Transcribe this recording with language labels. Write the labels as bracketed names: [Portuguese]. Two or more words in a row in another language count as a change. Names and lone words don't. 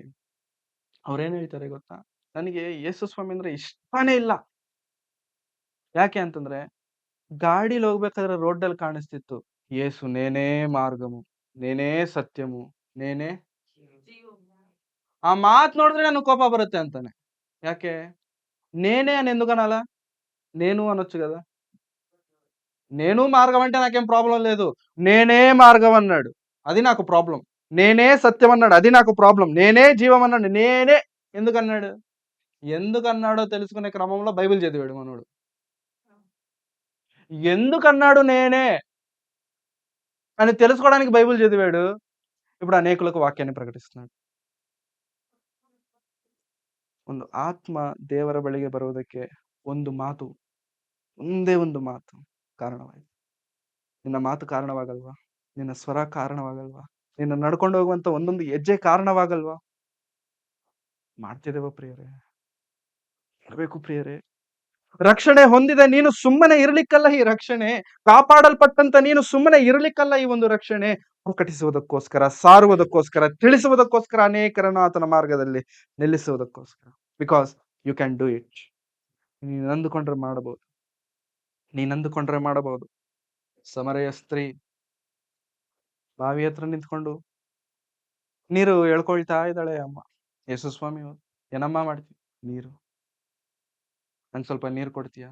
[Kannada] ಅವ್ರೇನ್ ಹೇಳ್ತಾರೆ ಗೊತ್ತಾ? ನನಗೆ ಯೇಸು ಸ್ವಾಮಿ ಅಂದ್ರೆ ಇಷ್ಟಾನೇ ಇಲ್ಲ. ಯಾಕೆ ಅಂತಂದ್ರೆ ಗಾಡಿಲಿ ಹೋಗ್ಬೇಕಾದ್ರೆ ರೋಡಲ್ಲಿ ಕಾಣಿಸ್ತಿತ್ತು, ಯೇಸು [Telugu] నేనే మార్గము, నేనే సత్యము, నేనే. [Kannada] ಆ ಮಾತ್ ನೋಡಿದ್ರೆ ನನಗೆ కోప బರುತ್ತೆ ಅಂತಾನೆ. ಯಾಕೆ? [Telugu] నేనే అని ఎందుకనాల? నేను అనొచ్చు కదా. నేను మార్గం అంటే నాకేం ప్రాబ్లం లేదు. నేనే మార్గం అన్నాడు, అది నాకు ప్రాబ్లం. నేనే సత్యం అన్నాడు, అది నాకు ప్రాబ్లం. నేనే జీవం అన్నాడు, నేనే ఎందుకన్నాడు? ఎందుకన్నాడో తెలుసుకునే క్రమంలో బైబిల్ చదివాడు మనోడు. ఎందుకన్నాడు నేనే అని తెలుసుకోవడానికి బైబిల్ చదివాడు. ఇప్పుడు అనేకులకు వాక్యాన్ని ప్రకటిస్తున్నాడు. [Kannada] ಒಂದು ಆತ್ಮ ದೇವರ ಬಳಿಗೆ ಬರುವುದಕ್ಕೆ ಒಂದು ಮಾತು, ಒಂದೇ ಒಂದು ಮಾತು ಕಾರಣವಾಯಿತು. ನಿನ್ನ ಮಾತು ಕಾರಣವಾಗಲ್ವಾ? ನಿನ್ನ ಸ್ವರ ಕಾರಣವಾಗಲ್ವಾ? ನಿನ್ನ ನಡ್ಕೊಂಡು ಹೋಗುವಂತ ಒಂದೊಂದು ಹೆಜ್ಜೆ ಕಾರಣವಾಗಲ್ವಾ? ಮಾಡ್ತಿದ್ದೇವ ಪ್ರಿಯರೇ? ಇರಬೇಕು ಪ್ರಿಯರೇ. ರಕ್ಷಣೆ ಹೊಂದಿದ ನೀನು ಸುಮ್ಮನೆ ಇರ್ಲಿಕ್ಕಲ್ಲ ಈ ರಕ್ಷಣೆ. ಕಾಪಾಡಲ್ಪಟ್ಟಂತ ನೀನು ಸುಮ್ಮನೆ ಇರ್ಲಿಕ್ಕಲ್ಲ ಈ ಒಂದು ರಕ್ಷಣೆ. ಪ್ರಕಟಿಸುವುದಕ್ಕೋಸ್ಕರ, ಸಾರುವುದಕ್ಕೋಸ್ಕರ, ತಿಳಿಸುವುದಕ್ಕೋಸ್ಕರ, ಅನೇಕರನ್ನು ಆತನ ಮಾರ್ಗದಲ್ಲಿ ನಿಲ್ಲಿಸುವುದಕ್ಕೋಸ್ಕರ. [English] because you can do it. [Kannada] ನೀನು ಅಂದುಕೊಂಡ್ರೆ ಮಾಡಬಹುದು, ನೀನಂದುಕೊಂಡ್ರೆ ಮಾಡಬಹುದು. ಸಮರೆಯ ಸ್ತ್ರೀ ಬಾವಿ ಹತ್ರ ನಿಂತ್ಕೊಂಡು ನೀರು ಎಳ್ಕೊಳ್ತಾ ಇದ್ದಾಳೆ. ಅಮ್ಮ, ಯೇಸು ಸ್ವಾಮಿ ಏನಮ್ಮ ಮಾಡ್ತೀವಿ? ನೀರು, ನಂಗೆ ಸ್ವಲ್ಪ ನೀರು ಕೊಡ್ತೀಯಾ?